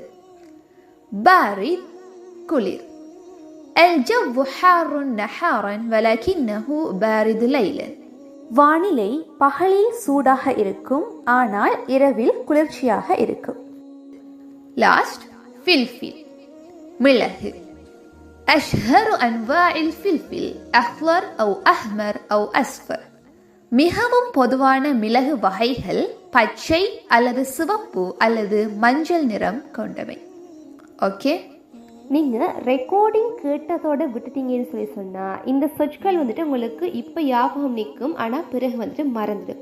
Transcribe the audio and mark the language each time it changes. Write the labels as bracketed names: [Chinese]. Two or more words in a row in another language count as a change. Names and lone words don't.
[Tamil] பாரித் குளிர். [Arabic] الجو حار نهارا ولكنه بارد ليلا [Tamil] வானிலை பகலில் சூடாக இருக்கும், ஆனால் இரவில் குளிர்ச்சியாக இருக்கும். லாஸ்ட் ஃபில்ஃபில் மிளகு. [Arabic] أشهر أنواع الفلفل أخضر أو أحمر أو أصفر [Tamil] மிகவும் பொதுவான மிளகு வகைகள் பச்சை அல்லது சிவப்பு அல்லது மஞ்சள் நிறம் கொண்டவை. ஓகே, நீங்கள் ரெக்கார்டிங் கேட்டதோடு விட்டுட்டீங்கன்னு சொல்லி சொன்னால் இந்த சொற்கள் வந்துட்டு உங்களுக்கு இப்போ ஞாபகம் நிற்கும், ஆனால் பிறகு வந்துட்டு மறந்துடும்.